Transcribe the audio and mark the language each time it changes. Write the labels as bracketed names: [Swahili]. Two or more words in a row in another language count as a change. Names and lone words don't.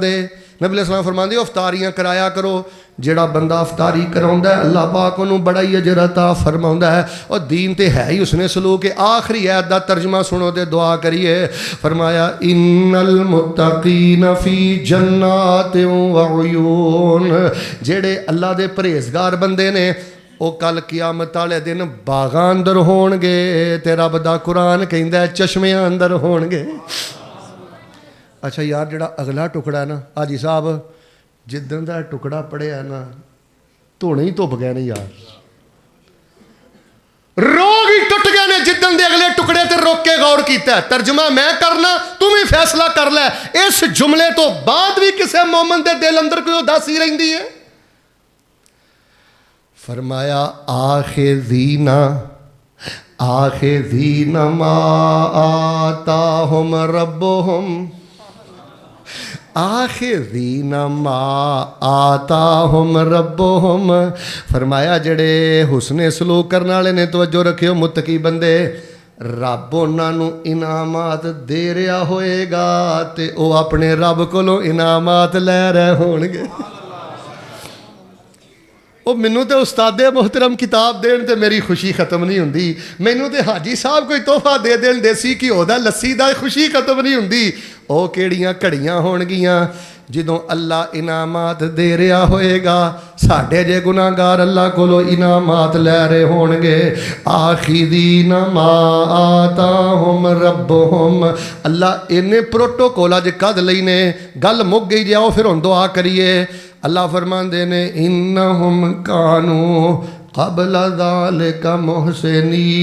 [Punjabi] دے نبی [Arabic] علیہ السلام [Punjabi] فرماندے افطاریاں کرایا کرو جڑا بندہ افطاری کراوندا ہے اللہ پاک انہوں بڑا ہی اجر عطا فرماوندا ہے اور دین تے ہے ہی حسن سلوک ہے آخری آیت دا ترجمہ سنو تے دعا کریے فرمایا [Arabic] ان المتقین فی جنات و عیون [Punjabi] جڑے اللہ دے پرہیزگار بندے نے وہ کل قیامت والے دن باغاں اندر ہون گے تے رب دا قرآن کہندا ہے چشمیاں اندر ہون گے اچھا یار جڑا اگلا ٹکڑا ہے نا حاجی صاحب جدن دا ٹکڑا پڑھیا نا دھونے ہی دھپ گئے نے یار روگ ہی ٹوٹ گئے نے جدن دے اگلے ٹکڑے تے روک کے غور کیتا ہے ترجمہ میں کرنا تم ہی فیصلہ کر لے اس جملے تو بعد بھی کسے مومن دے دل اندر کوئی اداسی رہندی ہے فرمایا [Arabic] آخذین ما آتاہم ربہم آخذین ما آتاہم ربہم [Punjabi] فرمایا جڑے حسن سلوک کرنے والے نے توجہ رکھیو متقی بندے رب انہاں نوں انعامات دے رہا ہوئے گا تے او اپنے رب کولوں انعامات لے رہے ہون گے وہ مینوں تے استاد محترم کتاب دین تے میری خوشی ختم نہیں ہوندی مینوں تے حاجی صاحب کوئی تحفہ دے دین دیسی گھیو دا لسی دا خوشی ختم نہیں ہوندی او کیڑیاں گھڑیاں ہون گیاں جدوں اللہ انعامات دے رہا ہوئے گا ساڈے جے گناہگار اللہ کولو انعامات لے رہے ہون گے [Arabic] آخذین ما آتاہم ربہم [Punjabi] اللہ انہیں پروٹوکول اج کد لئی نے گل مک گئی جاؤ پھر ہن دعا کریے اللہ فرماندے نے [Arabic] انہم کانوا قبل ذالک محسنین